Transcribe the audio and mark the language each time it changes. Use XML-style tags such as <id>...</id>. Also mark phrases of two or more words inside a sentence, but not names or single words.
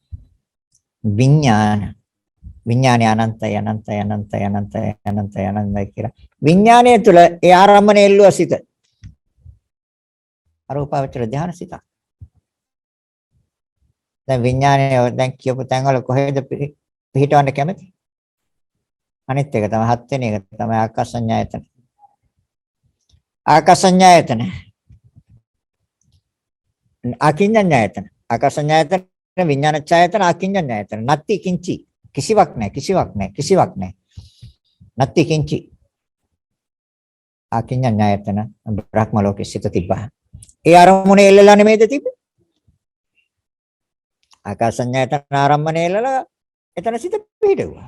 <si>විඥානය අනන්තයි අනන්තයි අනන්තයි අනන්තයි අනන්තයි අනන්තයි කියලා. විඥානය තුළ ඒ ආරම්භන එල්ලුව සිත. අරූපාවචර ධානය සිත. දැන් විඥානය දැන් කියපු තැන් වල කොහෙද පිහිටවන්න කැමති? අනිත් එක තමයි හත් වෙනි එක තමයි ආකාසඤ්ඤායතන.</si> <pi>ආකාසඤ්ඤායතන. අකිඤ්ඤඤ්ඤායතන. ආකාසඤ්ඤායතන විඥානච්ඡායතන අකිඤ්ඤඤ්ඤායතන. නත්ති කිංචි.</pi> <si>කිසිවක් නැහැ කිසිවක් නැහැ කිසිවක් නැහැ.</si> <pi>නත්ති කිංචි.</pi> <si>අකිඤ්ඤඤ්ඤායතන බ්‍රහ්ම ලෝකෙ සිට තිබ්බා. ඒ අරමුණේ එල්ලලා නෙමෙයිද තිබ්බේ? ආකාසඤ්ඤායතන ආරම්මණය එල්ලලා එතන සිට පිහිටුවා.</si>